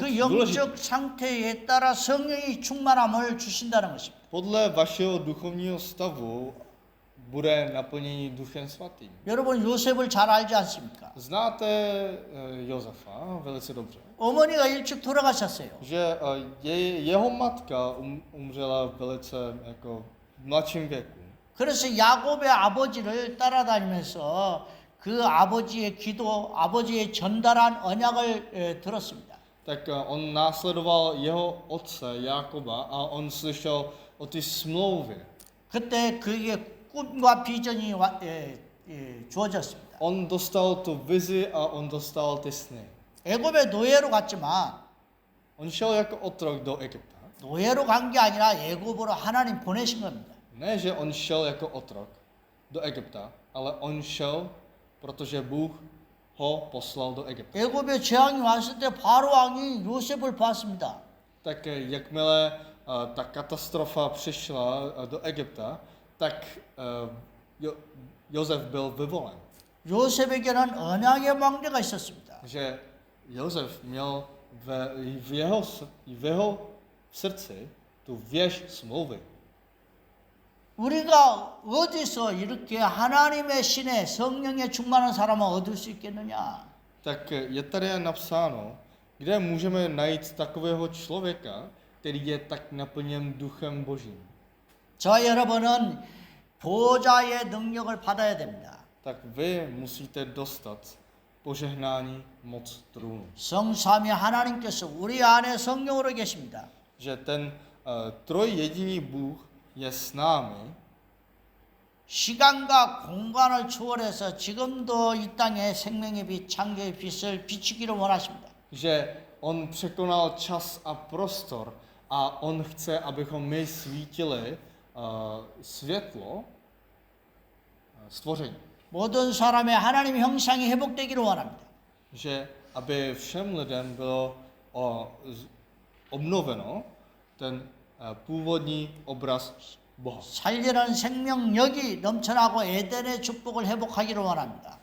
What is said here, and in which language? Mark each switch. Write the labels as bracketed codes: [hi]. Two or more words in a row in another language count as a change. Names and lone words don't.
[ko] 그 [cs] důležitý. [ko] 영적 상태에 따라 성령이 충만함을 주신다는 것입니다. [cs] Podle vašeho duchovního stavu bude naplnění Duchem Svatým. [ko] 여러분 요셉을 잘 알지 않습니까? [cs] Znáte Josefa velice dobře. [ko] 어머니가 일찍 돌아가셨어요. [cs] Že jeho matka umřela velice jako v mladším věku. [ko] 그래서 야곱의 아버지를 따라다니면서 그 아버지의 기도, 아버지의 전달한 언약을 들었습니다. [cs] Tak on následoval jeho otce Jákoba a on slyšel o ty smlouvy. [ko] 그때 그에게 꿈과 비전이 주어졌습니다. [cs] On dostal tu vizi a on dostal ty sny. [ko] 애굽의 노예로 갔지만 [cs] On šel jako otrok do Egypta. [ko] 노예로 간 게 아니라 애굽으로 하나님 보내신 겁니다. [cs] Ne, že on šel jako otrok do Egypta, ale on šel, protože Bůh ho poslal do Egypta. [ko] 애굽에 재앙이 왔을 때 바로 왕이 요셉을 봤습니다. [cs] Tak jakmile ta katastrofa přišla do Egypta, tak Josef byl vyvolen. [ko] 요셉에게는 언약의 망대가 있었습니다. [cs] Že Josef měl v jeho srdci tu věž smlouvy. [ko] 우리가 어디서 이렇게 하나님의 신의 성령에 충만한 사람을 얻을 수 있겠느냐? [cs] Tak je tady napsáno, kde můžeme najít takového člověka, který je tak naplněn duchem Božím. [ko] 저와 여러분은 보좌의 능력을 받아야 됩니다. [cs] Tak vy musíte dostat požehnání moc trůnu. [ko] 성삼위 하나님께서 우리 안에 성령으로 계십니다. [cs] Že ten trojjediný Bůh je s námi, [ko] 시간과 공간을 초월해서 지금도 이 땅에 생명의 빛, 창조의 빛을 비추기를 원하십니다. [cs] že on překonal čas a prostor a on chce, abychom my svítili světlo stvoření. [ko] 모든 사람의 하나님의 형상이 회복되기를 원합니다. [cs] Že aby všem lidem bylo obnoveno ten původní obraz Boha. [ko] 살리는 생명력이 넘쳐나고 에덴의 축복을 회복하기를 원합니다.